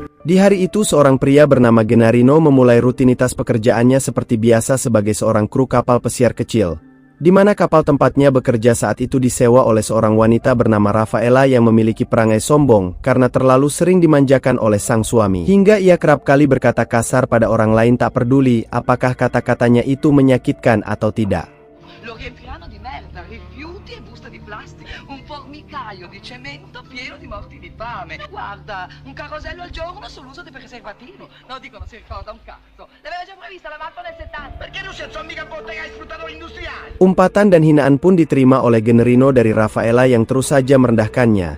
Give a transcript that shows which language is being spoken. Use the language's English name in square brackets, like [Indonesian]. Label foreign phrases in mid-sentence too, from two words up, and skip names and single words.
[Indonesian] Di hari itu seorang pria bernama Gennarino memulai rutinitas pekerjaannya seperti biasa sebagai seorang kru kapal pesiar kecil, di mana kapal tempatnya bekerja saat itu disewa oleh seorang wanita bernama Rafaela yang memiliki perangai sombong karena terlalu sering dimanjakan oleh sang suami. Hingga ia kerap kali berkata kasar pada orang lain tak peduli apakah kata-katanya itu menyakitkan atau tidak. [Italian] Lo riempiranno di merda, rifiuti e buste di plastica, un formicaio di cemento pieno di morti di fame. Guarda, un carosello al giorno sull'uso del preservativo. No, dico, non si ricorda un cazzo. L'aveva già prevista la mappa nel 70. Perché non si sono mica bottegai sfruttatori industriali? [Indonesian] Umpatan dan hinaan pun diterima oleh Gennarino dari Rafaela yang terus saja merendahkannya.